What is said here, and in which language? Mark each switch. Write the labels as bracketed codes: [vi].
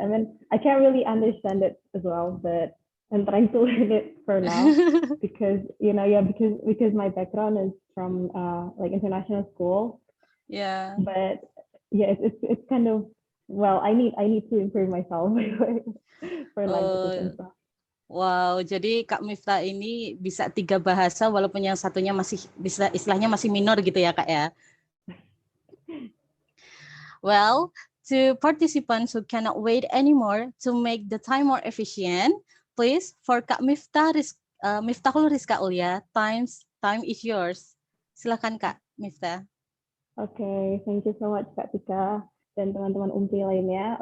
[en] I mean, I can't really understand it as well, but I'm trying to learn it for now because yeah, because my background is from like international school, Yeah. but yeah, it's kind of, well, I need to improve myself for languages and Oh, stuff. wow. [id] Jadi Kak Miftah ini bisa 3 bahasa walaupun yang satunya masih bisa istilahnya masih minor gitu ya Kak ya. [en] Well, to participants who cannot wait anymore to make the time more efficient, please for Kak Miftahul Rizka Ulia, time is yours. [id] Silakan Kak Miftah. [en] Okay, thank you so much Kak Tika [id] dan teman-teman UMPI lainnya.